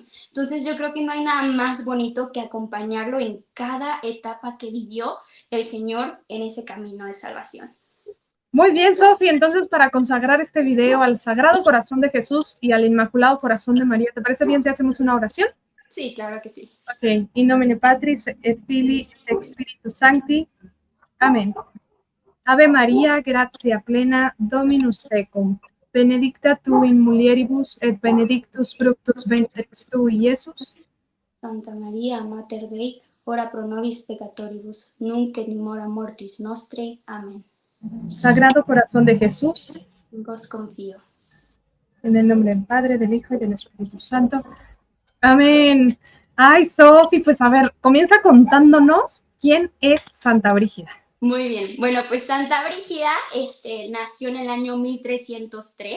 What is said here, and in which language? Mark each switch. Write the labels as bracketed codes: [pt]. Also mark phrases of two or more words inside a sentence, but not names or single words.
[es] Entonces yo creo que no hay nada más bonito que acompañarlo en cada etapa que vivió el Señor en ese camino de salvación. Muy bien, Sofi. Entonces, para consagrar este video al Sagrado Corazón de Jesús y al Inmaculado Corazón de María, ¿te parece bien si hacemos una oración? Sí, claro que sí. Ok. [la] In nomine Patris et Filii et Spiritus Sancti. Amén. Ave María, gratia plena, Dominus tecum. Benedicta tu in mulieribus et benedictus fructus ventris tui, Iesus. Santa María, Mater Dei, ora pro nobis peccatoribus, nunc et in hora mortis nostre. Amén. [es] Sagrado Corazón de Jesús. En vos confío. En el nombre del Padre, del Hijo y del Espíritu Santo. Amén. Ay, Sofi, pues a ver, comienza contándonos quién es Santa Brígida. Muy bien. Bueno, pues Santa Brígida nació en el año 1303.